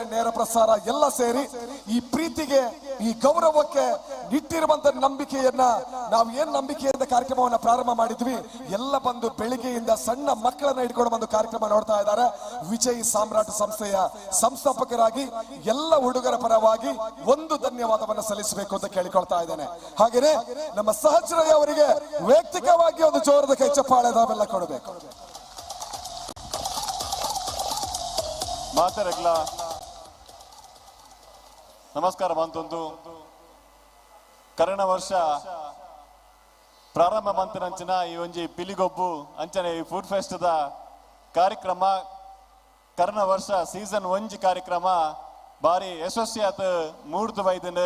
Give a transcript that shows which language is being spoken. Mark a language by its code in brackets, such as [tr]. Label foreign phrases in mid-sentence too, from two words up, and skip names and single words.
[kn] ನೇರ ಪ್ರಸಾರ ಎಲ್ಲ ಸೇರಿ ಈ ಪ್ರೀತಿಗೆ, ಈ ಗೌರವಕ್ಕೆ ಇಟ್ಟಿರುವಂತ ನಂಬಿಕೆಯನ್ನ, ನಾವು ಏನ್ ನಂಬಿಕೆಯಿಂದ ಕಾರ್ಯಕ್ರಮವನ್ನ ಪ್ರಾರಂಭ ಮಾಡಿದ್ವಿ ಎಲ್ಲ ಬಂದು ಬೆಳಿಗ್ಗೆಯಿಂದ ಸಣ್ಣ ಮಕ್ಕಳನ್ನ ಇಟ್ಕೊಂಡು ಬಂದು ಕಾರ್ಯಕ್ರಮ ನೋಡ್ತಾ ಇದ್ದಾರೆ. ವಿಜಯ್ ಸಾಮ್ರಾಟ್ ಸಂಸ್ಥೆಯ ಸಂಸ್ಥಾಪಕರಾಗಿ ಎಲ್ಲ ಹುಡುಗರ ಪರವಾಗಿ ಒಂದು ಧನ್ಯವಾದವನ್ನು ಸಲ್ಲಿಸಬೇಕು ಅಂತ ಕೇಳಿಕೊಳ್ತಾ ಇದ್ದೇನೆ. ಹಾಗೆಯೇ ನಮ್ಮ ಸಹಜ್ ರೈ ಅವರಿಗೆ ವೈಯಕ್ತಿಕವಾಗಿ ಒಂದು ಜೋರದ ಕೈ ಚಪ್ಪಾಳೆ ನಾವೆಲ್ಲ ಕೊಡಬೇಕು. [tcy] ಮಾತರಗ್ಲ ನಮಸ್ಕಾರ ಮಂತೊಂದು ಕರೆನ ವರ್ಷ ಪ್ರಾರಂಭ ಮಂತನಂಚಿನ ಈ ಒಂಜಿ ಪಿಲಿಗೊಬ್ಬು ಅಂಚನೆ ಈ [en] food fest [tcy] ದ ಕಾರ್ಯಕ್ರಮ ಕರೆನ ವರ್ಷ ಸೀಸನ್ 1 ಕಾರ್ಯಕ್ರಮ ಬಾರಿ ಯಶಸ್ವಿಯಾತ ಮೂಡ್ದು ಬೈದನು.